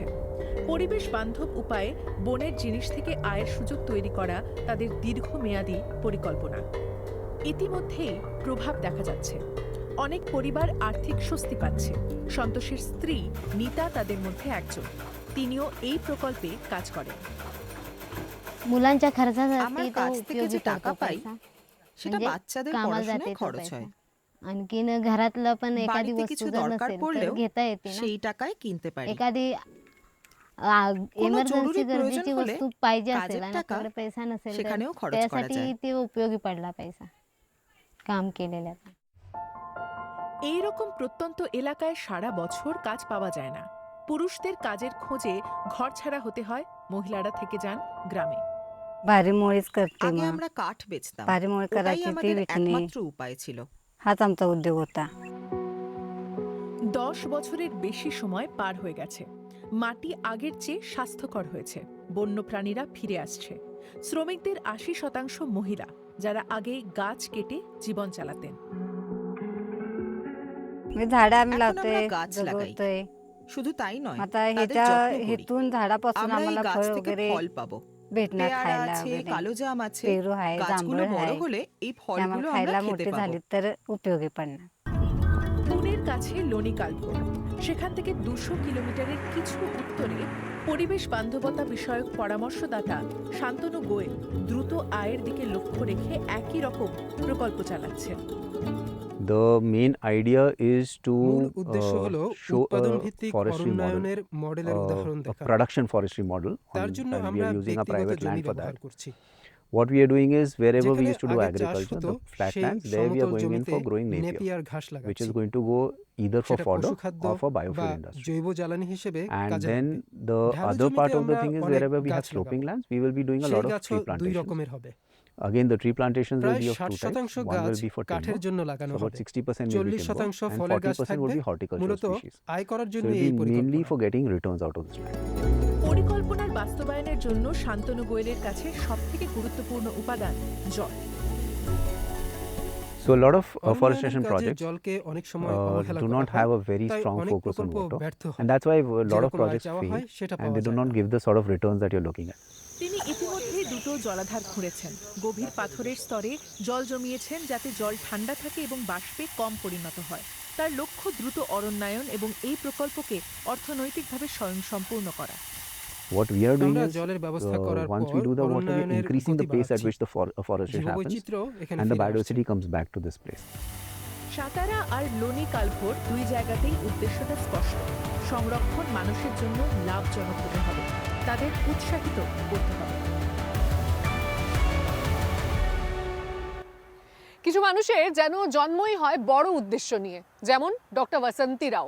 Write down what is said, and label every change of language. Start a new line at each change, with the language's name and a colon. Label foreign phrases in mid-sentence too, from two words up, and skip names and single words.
Bangla: পরিবেশ বান্ধব উপায়ে বনের জিনিস থেকে আয়ের সুযোগ তৈরি করা তাদের দীর্ঘমেয়াদী পরিকল্পনা। ইতিমধ্যেই প্রভাব দেখা যাচ্ছে। অনেক পরিবার আর্থিক স্বস্তি পাচ্ছে। সন্তোষের স্ত্রী নীতা তাদের মধ্যে একজন। তিনিও এই প্রকল্পে কাজ করেন।
Marathi: मुलांच्या खर्चासाठी
Bangla: আমার
Marathi: तो
Bangla: কাছ থেকে যে
Marathi: उपयोगी
Bangla: টাকা
Marathi: पडतो
Bangla: পাই
Marathi: पैसा
Bangla: সেটা
Marathi: म्हणजे
Bangla: বাচ্চাদের
Marathi: कामाला
Bangla: পড়াশোনায়
Marathi: जाते तो
Bangla: খরচ
Marathi: पैसा
Bangla: হয়।
Marathi: आणखीन घरातलं पण एखादी
Bangla: বাড়িতে
Marathi: वस्तू
Bangla: কিছু
Marathi: जर
Bangla: দরকার
Marathi: नसेल तर
Bangla: পড়লেও
Marathi: घेता येते ना
Bangla: সেই টাকায় কিনতে পারি।
Marathi: एखादी
Bangla: কোনো
Marathi: इमर्जन्सी
Bangla: জরুরি প্রয়োজন
Marathi: गरजेची
Bangla: হলে
Marathi: वस्तू पाहिजे
Bangla: কাজের
Marathi: असेल आणि
Bangla: টাকা
Marathi: आपल्याकडे पैसा नसेल तर
Bangla: সেখানেও খরচ করা
Marathi: त्यासाठी
Bangla: যায়।
Marathi: ते उपयोगी पडला पैसा काम केलेल्याचा।
Bangla: এই রকম প্রত্যন্ত এলাকায় সারা বছর কাজ পাওয়া যায় না। পুরুষদের কাজের খোঁজে ঘর ছাড়া হতে হয়, মহিলারা থেকে যান গ্রামে।
Marathi: भारीमुळेच करते
Bangla: আগে
Marathi: मग
Bangla: আমরা কাঠ বেচতাম,
Marathi: भारीमुळे
Bangla: ওটাই
Marathi: करायची ती
Bangla: আমাদের
Marathi: विकणे
Bangla: একমাত্র উপায় ছিল।
Marathi: हाच आमचा उद्योग होता
Bangla: 10 বছরের বেশি সময় পার হয়ে গেছে। মাটি আগের চেয়ে স্বাস্থ্যকর হয়েছে, বন্যপ্রাণীরা ফিরে আসছে। শ্রমিকদের 80% মহিলা, যারা আগে গাছ কেটে জীবন চালাতেন।
Marathi: म्हणजे झाडं आम्ही
Bangla: এখন
Marathi: लावतोय
Bangla: আমরা গাছ লাগাই।
Marathi: जगवतोय
Bangla: শুধু তাই নয়,
Marathi: आता
Bangla: তাদের
Marathi: ह्याच्या
Bangla: যত্ন করি।
Marathi: हेतून झाडापासून
Bangla: আমরা এই
Marathi: आम्हाला
Bangla: গাছ
Marathi: फळ
Bangla: থেকে
Marathi: वगैरे
Bangla: ফল পাবো।
Marathi: भेटणार
Bangla: পেয়ারা
Marathi: खायला
Bangla: আছে,
Marathi: वगैरे
Bangla: কালো জাম আছে।
Marathi: पेरू आहे
Bangla: গাছগুলো
Marathi: जांभूळ
Bangla: বড়
Marathi: आहे
Bangla: হলে এই
Marathi: ते
Bangla: ফলগুলো
Marathi: आम्हाला
Bangla: আমরা
Marathi: खायला
Bangla: খেতে
Marathi: मोठी
Bangla: পাবো।
Marathi: झाली तर उपयोगी पडणार
Bangla: পুনের কাছে লোনিকালপুর, সেখান থেকে 200 কিলোমিটারের কিছু উত্তরে পরিবেশ বান্ধবতা বিষয়ক পরামর্শদাতা শান্তনু গোয়েল দ্রুত আয়ের দিকে লক্ষ্য রেখে একই রকম প্রকল্প চালাচ্ছেন।
English: The main idea is to
Bangla: মূল উদ্দেশ্য হলো
English: show
Bangla: উৎপাদন
English: a
Bangla: ভিত্তিক
English: forestry model,
Bangla: অরণ্যায়নের মডেলের উদাহরণ
English: a
Bangla: দেখা।
English: production forestry model,
Bangla: তার জন্য
English: and we
Bangla: আমরা
English: are using a
Bangla: ব্যক্তিগত
English: private
Bangla: জমি
English: land for
Bangla: ব্যবহার
English: that.
Bangla: করছি।
English: What we are doing is wherever we
Bangla: যেখানে
English: used to do
Bangla: আগে চাষ
English: agriculture,
Bangla: হতো
English: the flat
Bangla: সেই
English: lands, there we are
Bangla: সমতল
English: going in
Bangla: জমিতে
English: for growing napier,
Bangla: নেপিয়ার ঘাস
English: which
Bangla: লাগাচ্ছি।
English: is going to go either for
Bangla: সেটা
English: fodder
Bangla: পশুখাদ্য
English: or for
Bangla: বা
English: biofuel industry.
Bangla: জৈব জ্বালানি হিসেবে
English: And
Bangla: কাজে
English: then
Bangla: লাগবে।
English: the
Bangla: ঢালু
English: other
Bangla: জমিতে
English: part of the
Bangla: আমরা
English: thing is
Bangla: অনেক
English: wherever we
Bangla: গাছ
English: have sloping
Bangla: লাগাবো।
English: lands, we will be doing a
Bangla: সেই
English: lot of
Bangla: গাছও
English: tree
Bangla: দুই
English: plantations.
Bangla: রকমের হবে।
English: Again, the tree plantations will
Bangla: প্রায়
English: be of
Bangla: 60
English: two types.
Bangla: শতাংশ
English: One
Bangla: গাছ
English: will be for
Bangla: কাঠের
English: timber,
Bangla: জন্য
English: so
Bangla: লাগানো
English: about
Bangla: হবে।
English: 60% will be
Bangla: 40
English: timber,
Bangla: শতাংশ
English: and
Bangla: ফলের গাছ
English: 40%
Bangla: থাকবে।
English: will be horticultural
Bangla: মূলত
English: species.
Bangla: আয় করার
English: So
Bangla: জন্য
English: it will
Bangla: এই
English: be mainly
Bangla: পরিকল্পনা।
English: for getting returns out of this land.
Bangla: পরিকল্পনার বাস্তবায়নের জন্য শান্তনু গোয়েলের কাছে সবথেকে গুরুত্বপূর্ণ উপাদান জল।
English: So a lot of
Bangla: অরণ্যায়নের
English: forestation
Bangla: কাজে
English: projects
Bangla: জলকে অনেক সময় অবহেলা
English: do
Bangla: করা
English: not
Bangla: হয়,
English: have a very
Bangla: তাই
English: strong
Bangla: অনেক
English: focus on
Bangla: প্রকল্প
English: water,
Bangla: ব্যর্থ হয়।
English: and that's why a lot of
Bangla: যেরকম আয়
English: projects
Bangla: চাওয়া
English: fail,
Bangla: হয় সেটা
English: and
Bangla: পাওয়া
English: they do
Bangla: যায়
English: not
Bangla: না।
English: give the sort of returns that you're looking at.
Bangla: তিনি ইতিমধ্যে দুটো জলাধার খুঁড়েছেন, গভীর পাথরের স্তরে জল জমিয়েছেন যাতে জল ঠান্ডা থাকে এবং বাষ্পে কম পরিণত হয়। তার লক্ষ্য দ্রুত অরণ্যায়ন এবং এই প্রকল্পকে অর্থনৈতিকভাবে স্বয়ংসম্পূর্ণ করা।
English: What we are doing
Bangla: আমরা
English: is,
Bangla: জলের ব্যবস্থা করার
English: once
Bangla: পর
English: we do the water, we're
Bangla: অরণ্যায়নের
English: increasing the
Bangla: গতি
English: pace at
Bangla: বাড়াচ্ছি।
English: which the afforestation happens,
Bangla: জীববৈচিত্র্য এখানে
English: and the
Bangla: ফিরে আসছে।
English: biodiversity comes back to this place.
Bangla: সাতারা আর লোনি কালভোর দুই জায়গাতেই উদ্দেশ্যটা স্পষ্ট। সংরক্ষণ মানুষের জন্য লাভজনক হতে হবে, তাদের উৎসাহিত করতে হবে। কিছু মানুষের যেন জন্মই হয় বড় উদ্দেশ্য নিয়ে, যেমন ডক্টর বসন্তী রাও।